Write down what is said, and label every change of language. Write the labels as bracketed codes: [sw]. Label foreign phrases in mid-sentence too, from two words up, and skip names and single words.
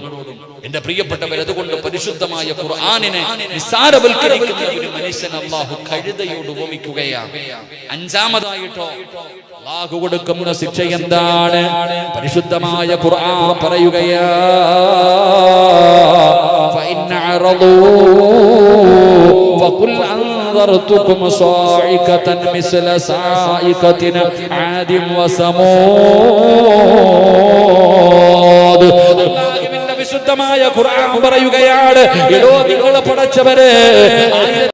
[ml] എന്റെ പ്രിയപ്പെട്ടവർ, അതുകൊണ്ട് പരിശുദ്ധമായ ഖുർആനിനെ നിസ്സാരവൽക്കരിക്കുന്ന ഒരു മനുഷ്യൻ അല്ലാഹു കഴുതയോട് ഉപമിക്കുകയാണ്. അഞ്ചാമതായിട്ടോ അല്ലാഹു കൊടുക്കുന്ന ശിക്ഷ എന്താണ്? പരിശുദ്ധമായ ഖുർആൻ പറയുകയാ, [ar] فإن أعرضوا فقل أنذرتكم صاعقة مثل صاعقة عاد وثمود. [ml] അല്ലാഹുവിന്റെ വിശുദ്ധമായ ഖുർആൻ പറയുകയാണ്, എടോ നിങ്ങൾ പടച്ചവരെ